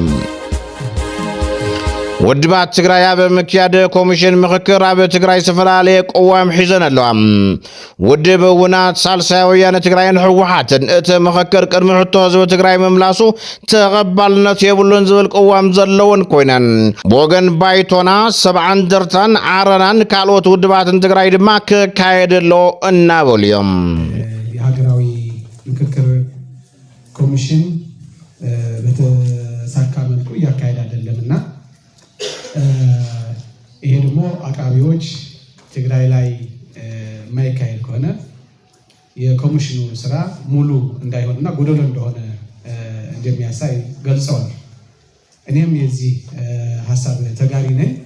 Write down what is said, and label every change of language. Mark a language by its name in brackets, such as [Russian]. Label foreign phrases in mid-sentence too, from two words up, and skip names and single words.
[Tigrinya] ውድባት ትግራይ ኣብ ምክያድ ኮሚሽን ምክክር ኣብ ትግራይ ዝተፈላለየ ቆዋም ሒዘን ኣለዋ ውድብ ውናት ሳልሳይ ወያነ ትግራይን ህወሓትን እቲ ምክክር ቅድሚ ሕቶ ህዝቢ ትግራይ ምምላሱ ተቐባልነት የብሉን ዝብል ቆዋም ዘለውን ኮይነን ወገን ባይቶና ሰብዓን ደርታን ዓረናን ካልኦት ውድባትን ትግራይ ድማ ክካየድሎ እናበሉ እዮም [Amharic] የሀገራዊ ምክክር ኮሚሽን በተሳካ መልኩ እያካሄድ አይደለምና ይሄ ደግሞ አቃቢዎች ትግራይ ላይ ማይካሄድ ከሆነ የኮሚሽኑ ስራ ሙሉ እንዳይሆንና ጎደሎ እንደሆነ እንደሚያሳይ ገልጸዋል እኔም የዚህ ሐሳብ ተጋሪ ነኝ